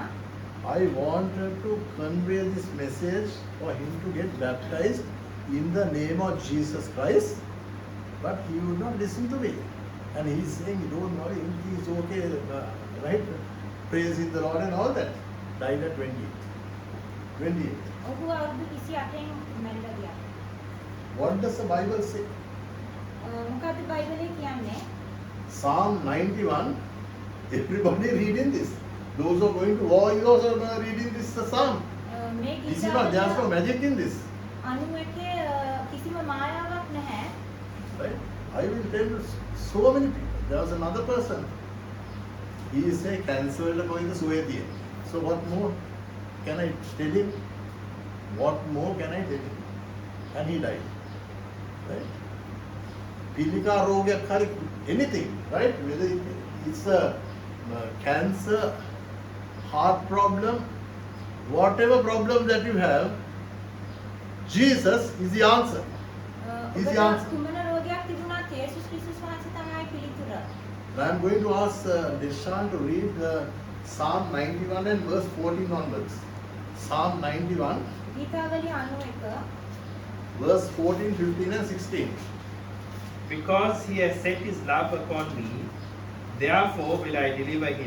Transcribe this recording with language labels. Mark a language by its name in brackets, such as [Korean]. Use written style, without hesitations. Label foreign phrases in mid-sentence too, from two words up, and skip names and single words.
[English] I wanted to convey this message for him to get baptized in the name of Jesus Christ, but he would not listen to me. And he's saying, don't worry, everything is okay, right? Praising the Lord and all that. Died at 28. 28. [Sinhala] ඔහු අවුරුදු 28න් මැරිලා ගියා. [English] What does the Bible say? [Sinhala] මොකක්ද බයිබලයේ කියන්නේ? [English] Psalm 91, everybody reading this. Those who are going to war is also reading this psalm. [Sinhala] මේ [English] This is not, there's no magic in this. [Sinhala] 91 කිසිම මායාවක් නැහැ. [English] Right? I will tell you so many people. There was another person. He is a cancer going to Suedia. So what more can I tell him? What more can I tell him? And he died. Right? [Sinhala] පිළිකා රෝග, [English] anything, right? Whether it's a cancer, heart problem, whatever problem that you have, Jesus is the answer. He's the answer. [Sinhala] කුමන රෝගයක් තිබුණත් යේසුස් ක්‍රිස්තුස් වහන්සේ තමයි පිළිතුර. [English] I am going to ask Deshan to read Psalm 91 and verse 14 onwards. Psalm 91, [Sinhala] ගීතාවලිය 91 [English] verse 14, 15 and 16. Because he has set his love upon me, therefore will I deliver him.